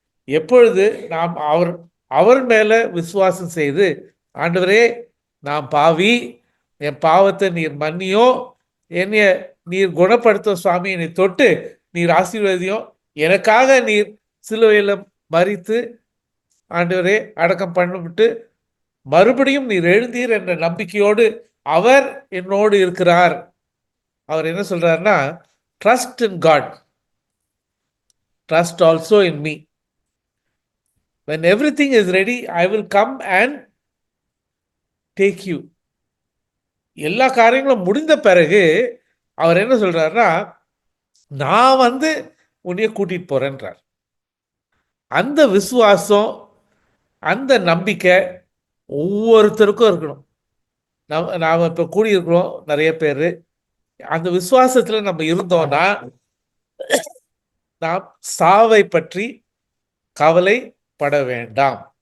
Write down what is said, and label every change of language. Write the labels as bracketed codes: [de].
[ta] எப்பொழுது நாம் அவர் மேலே விசுவாசம் செய்து, ஆண்டவரே நான் பாவி, என் பாவத்தை நீர் மன்னியோ, என்னைய நீர் குணப்படுத்தும் சுவாமி, என்னை தொட்டு நீர் ஆசீர்வதியும், எனக்காக நீர் சிலுவையில் மரித்து ஆண்டவரே அடக்கம் பண்ணிவிட்டு மறுபடியும் நீர் எழுந்தீர் என்ற நம்பிக்கையோடு அவர் என்னோடு இருக்கிறார். அவர் என்ன சொல்றாருன்னா, [en] Trust in God, trust also in me. When everything is ready, I will come and take you. [ta] எல்லா காரியங்களும் முடிந்த பிறகு அவர் என்ன சொல்றாருன்னா, நான் உன்னைய கூட்டிட்டு போறேன்றார். அந்த விசுவாசம், அந்த நம்பிக்கை ஒவ்வொருத்தருக்கும் இருக்கணும். நாம் இப்போ கூடியிருக்கிறோம் நிறைய பேர். அந்த விசுவாசத்தில் நம்ம இருந்தோம்னா நாம் சாவை பற்றி கவலைப்பட வேண்டாம்.